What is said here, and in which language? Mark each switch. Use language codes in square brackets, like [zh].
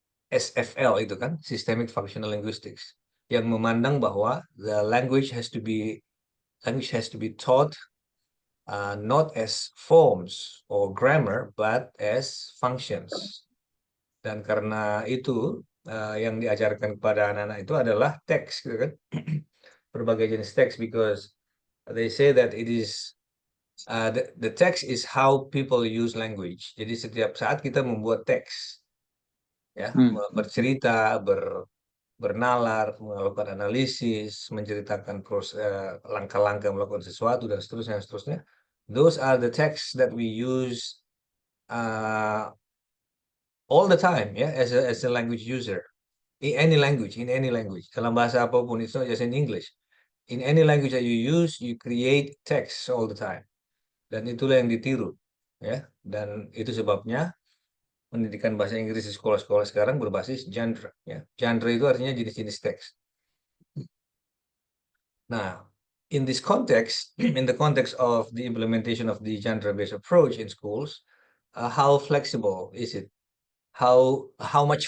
[en] SFL itu kan, systemic functional linguistics, [id] yang memandang bahwa [en] the language has to be taught not as forms or grammar but as functions. [id] Dan karena itu yang diajarkan kepada anak-anak itu adalah teks gitu kan. Berbagai jenis teks, [en] because they say that it is the text is how people use language. [id] Jadi setiap saat kita membuat teks ya, bercerita, bernalar, melakukan analisis, menceritakan langkah-langkah melakukan sesuatu dan seterusnya. [en] Those are the texts that we use all the time ya, as a language user. in any language, [id] dalam bahasa apapun, [en] it's not just in English. In any language that you use, you create text all the time. [id] Dan itulah yang ditiru, ya. Dan itu sebabnya pendidikan bahasa Inggris di sekolah-sekolah sekarang berbasis genre, ya. Genre itu artinya jenis-jenis teks. [en] Nah, in this context, in the context of the implementation of the genre-based approach in schools, how flexible is it? How much